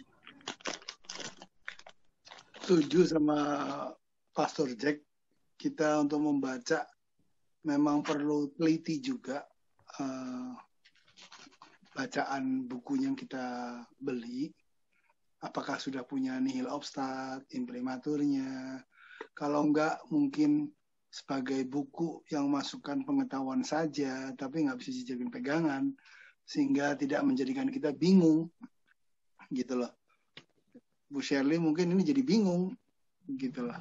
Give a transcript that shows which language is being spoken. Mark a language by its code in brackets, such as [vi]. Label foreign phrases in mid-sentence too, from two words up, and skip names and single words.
[id] Setuju sama Pastor Jack. Kita untuk membaca memang perlu teliti juga. Bacaan buku yang kita beli, apakah sudah punya [la] nihil obstat, [id] imprimaturnya. Kalau enggak, mungkin sebagai buku yang masukkan pengetahuan saja, tapi nggak bisa dijadikan pegangan, sehingga tidak menjadikan kita bingung, gitu loh. Bu Shirley mungkin ini jadi bingung, gitu loh.